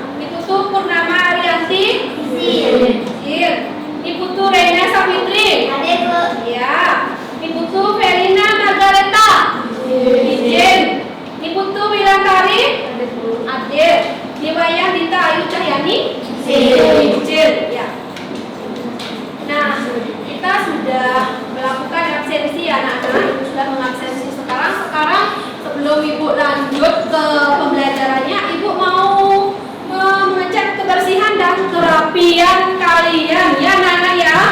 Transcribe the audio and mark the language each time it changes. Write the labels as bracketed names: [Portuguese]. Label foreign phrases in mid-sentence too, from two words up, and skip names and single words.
[Indonesian] Niputu Purnama Arianti izin. Niputu Rena Savitri hadir Bu iya. Niputu Felina Margareta izin. Niputu Wilantari hadir. Niwayah Dita Ayu Cahyani izin ya. Nah, kita sudah melakukan absensi anak-anak, sudah mengabsensi sekarang sebelum ibu lanjut ke pembelajarannya, ibu mau mengecek kebersihan dan kerapian kalian ya anak-anak ya.